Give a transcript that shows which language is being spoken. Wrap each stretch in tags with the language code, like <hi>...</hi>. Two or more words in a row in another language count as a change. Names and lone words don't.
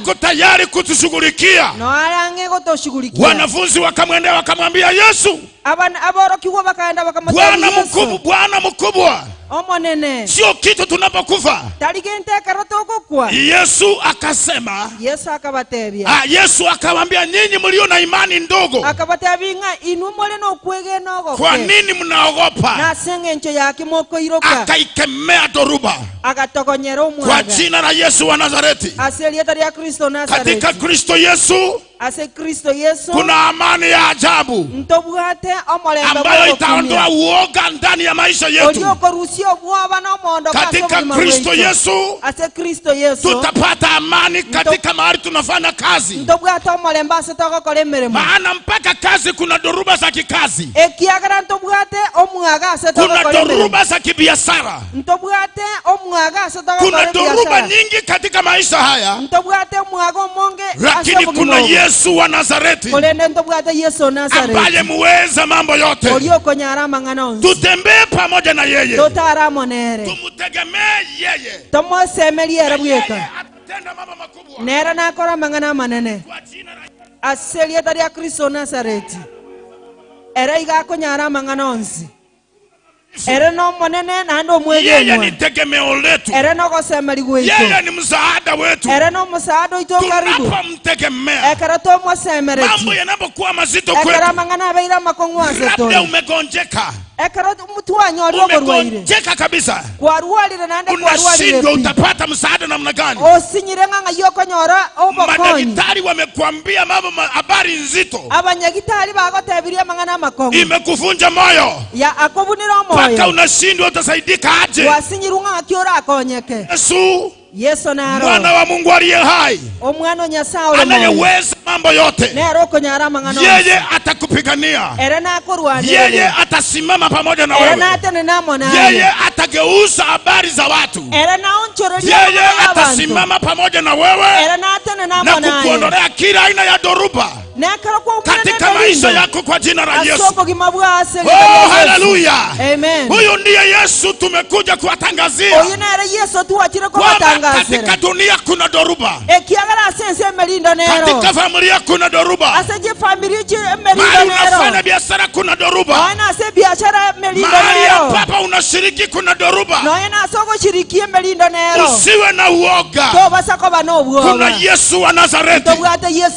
<sw>ako tayari kutushughulikia.</sw> <guz>No arange gotoshughulikia.</guz> <sw>Wanafunzi wakamwendea wakamwambia Yesu,</sw> <guz>aborokiwa bakaenda bakamwambia Yesu.</guz> <sw>Bwana mkubwa,</sw> <guz>Omonene.</guz> <sw>sio kitu tunapokufa.</sw> <guz>Taligente karotoko kwa.</guz> <sw>Yesu akasema,</sw> <guz>Yesu akabatebia.</guz> <sw>Yesu akamwambia, nyinyi mlio na imani ndogo,</sw> <guz>Akabatebinga inumole no kwege nogo.</guz> <sw>kwa nini mnaogopa?</sw> <guz>Na sengencho yake moko iroka.</guz> <sw>Akaikemea dhoruba</sw> <guz>Agatokonyera omwaga.</guz> <sw>kwa jina la Yesu wa Nazareti.</sw> <guz>Aselieta ya Kristo Nazareti.</guz> <sw>Katika Kristo Yesu</sw> <guz>Ase Kristo Yesu.</guz> <sw>kuna amani ya ajabu</sw> <guz>Ntobwate omolembe</guz> <sw>ambayo itaondoa uoga ndani ya maisha yetu.</sw> <guz>Olioko rusio bwaba na mondo</guz> <sw>Katika Kristo Yesu</sw> <guz>ase Kristo Yesu</guz> <sw>tutapata amani katika mahali tunafanya kazi.</sw> <guz>ntobwate omolembe ase togokora emeremo.</guz> <sw>Maana mpaka kazi kuna dhoruba za kikazi,</sw> <guz>Ekiagara ntobwate omwaga ase</guz> <sw>kuna</sw> <guz>togokora emeremo.</guz> <sw>dhoruba za kibiashara,</sw> <guz>Ntobwate omwaga ase togokora</guz> <sw>kuna dhoruba</sw> <guz>biashara.</guz> <sw>nyingi katika maisha haya,</sw> <guz>Ntobwate omwaga omonge</guz> <sw>lakini kuna Yesu wa Nazareti</sw> <guz>kolende ntobwate Yesu Nazareti</guz> <sw>ambaye muweza mambo yote.</sw> <guz>olioko nyara mang'ana onsi</guz> <sw>Tutembee pamoja na yeye,</sw> <guz>totara monere</guz> <sw>tumutegemee yeye.</sw> <guz>tomosemeliere bweka</guz> <sw>Yeye atatenda mambo makubwa</sw> <guz>nera nakora mang'ana manene</guz> <sw>kwa jina la</sw> <guz>aselieta ya Kristo Nazareti era igakonyara mang'ana onsi ere no monene nando</guz> <sw>yeye ni</sw> <guz>omwegenwa</guz> <sw>tegemeo letu,</sw> <guz>ere no gosemeli gweito</guz> <sw>yeye ni msaada wetu.</sw> <guz>ere no musaado ito karibu</guz> <sw>Tunapomtegemea,</sw> <guz>ekara to mwasemereti</guz> <sw>mambo yanapokuwa mazito</sw> <guz>ekara</guz> <sw>kwetu,</sw> <guz>mang'ana abeira makongwase</guz> <sw>labda</sw> <guz>tole</guz> <sw>umegonjeka,</sw> <guz>ekara mutu wanyori ogorwaire</guz> <sw>umegonjeka kabisa,</sw> <guz>kwarwarire nande kwarwarire</guz> <sw>unashindwa utapata msaada namna gani?</sw> <guz>osinyire ng'ang'a yokonyora obokonyi</guz> <sw>Madaktari wamekuambia habari nzito,</sw> <guz>abanyagitari bagotebirie mang'ana makongo</guz> <sw>imekuvunja moyo</sw> <guz>ya akobunira</guz> <sw>mpaka</sw> <guz>omoyo</guz> <sw>unashindwa utasaidika aje.</sw> <guz>wasinyire ng'ang'a kiora akonyeke</guz> <sw>Yesu</sw> <guz>naro</guz> <sw>mwana wa Mungu aliye hai,</sw> <guz>omwana Nyasaye ole moyo</guz> <sw>anayeweza mambo yote,</sw> <guz>nero okonyara mang'ana</guz> <sw>yeye atakupigania,</sw> <guz>ere nakorwanire</guz> <sw>yeye atasimama pamoja na</sw> <guz>ere</guz> <sw>wewe,</sw> <guz>natene namona</guz> <sw>yeye atageuza habari za watu,</sw> <guz>ere naonchoreria</guz> <sw>yeye atasimama pamoja na wewe</sw> <guz>ere natene</guz> <sw>na</sw> <guz>namona</guz> <sw>kukuondolea kila aina ya dhoruba</sw> <guz>nekara kwa</guz> <sw>katika maisha yako kwa jina la Yesu.</sw> <guz>asobo gimabwa aseli Oh, haleluya. Amen.</guz> <sw>Huyu ndiye Yesu tumekuja kuwatangazia</sw> <guz>oyo nere Yesu tuwachire kwa</guz> <sw>kwamba</sw> <guz>matangazira</guz> <sw>katika dunia kuna dhoruba,</sw> <guz>ekiagara asense melindo nero</guz> <sw>katika familia kuna dhoruba,</sw> <guz>aseje familia chi melindo</guz> <sw>mahali unafanya</sw> <guz>nero</guz> <sw>biashara kuna dhoruba,</sw> <guz>ana ase biashara melindo</guz> <sw>mahali</sw> <guz>nero</guz> <sw>ambapo unashiriki kuna dhoruba.</sw> <guz>noye nasogo shirikie melindo nero</guz> <sw>Usiwe na uoga,</sw> <guz>to basako bano</guz> <sw>kuna</sw> <guz>obwoba</guz> <sw>Yesu wa Nazareti,</sw> <guz>tobwate Yesu</guz>